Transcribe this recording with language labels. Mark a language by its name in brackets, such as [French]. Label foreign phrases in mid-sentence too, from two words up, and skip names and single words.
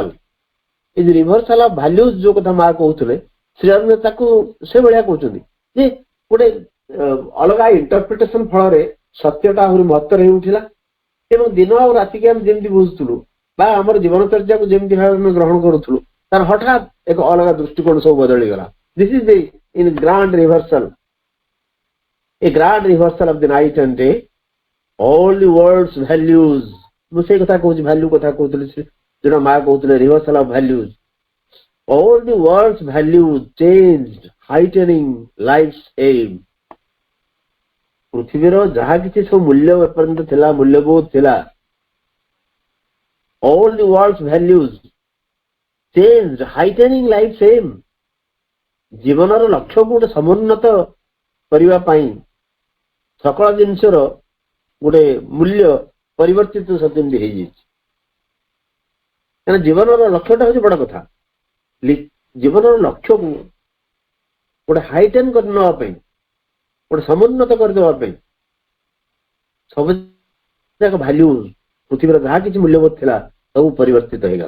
[Odia] ଏ ଯେ [English] reversal of values [Odia] ଯୋଉ କଥା ମା କହୁଥିଲେ, ଶ୍ରୀଅରବିନ୍ଦ ତାକୁ ସେଭଳିଆ କହୁଛନ୍ତି ଯେ ଗୋଟେ ଅଲଗା ଇଣ୍ଟରପ୍ରିଟେସନ ଫଳରେ ସତ୍ୟଟା ଆହୁରି ମହତ୍ତର ହେଇ ଉଠିଲା ଏବଂ ଦିନ ଆଉ ରାତିକି ଆମେ ଯେମିତି ବୁଝୁଥିଲୁ ବା ଆମର ଜୀବନଚର୍ଯ୍ୟାକୁ ଯେମିତି ଭାବେ ଆମେ ଗ୍ରହଣ କରୁଥିଲୁ, ତାର ହଠାତ୍ ଏକ ଅଲଗା ଦୃଷ୍ଟିକୋଣ ସବୁ ବଦଳିଗଲା। [English] This is the in grand reversal, a grand reversal of the night and day, all the world's values. [Odia] ମୁଁ ସେଇ କଥା କହୁଛି, ଭ୍ୟାଲ୍ୟୁ କଥା କହୁଥିଲି, ଯୋଉଟା ମା କହୁଥିଲେ [English] reversal of values. All the world's values changed, heightening life's aim. [Odia] ପୃଥିବୀର ଯାହା କିଛି ସବୁ ମୂଲ୍ୟ ଏପର୍ଯ୍ୟନ୍ତ ଥିଲା, ମୂଲ୍ୟବୋଧ ଥିଲା, [English] all the world's values changed, heightening life's aim. [Odia] ଜୀବନର ଲକ୍ଷ୍ୟକୁ ଗୋଟେ ସମୁନ୍ନତ କରିବା ପାଇଁ ସକଳ ଜିନିଷର ଗୋଟେ ମୂଲ୍ୟ ପରିବର୍ତ୍ତିତ ସେମିତି ହେଇଯାଇଛି। କାରଣ ଜୀବନର ଲକ୍ଷ୍ୟଟା ହଉଛି ବଡ କଥା। ଜୀବନର ଲକ୍ଷ୍ୟକୁ ଗୋଟେ ହାଇଟେନ କରି ନେବା ପାଇଁ, ଗୋଟେ ସମୁନ୍ନତ କରିଦେବା ପାଇଁ ସବୁ ଯାକ ଭାଲ୍ୟୁ, ପୃଥିବୀର ଯାହା କିଛି ମୂଲ୍ୟବୋଧ ଥିଲା ସବୁ ପରିବର୍ତ୍ତିତ ହେଇଗଲା।